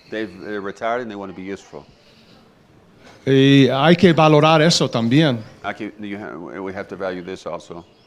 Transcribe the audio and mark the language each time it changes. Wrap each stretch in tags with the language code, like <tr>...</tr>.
<en>They're retired and they want to be useful.</en> <es>Y hay que valorar eso también.</es> <en>We have to value this also.</en>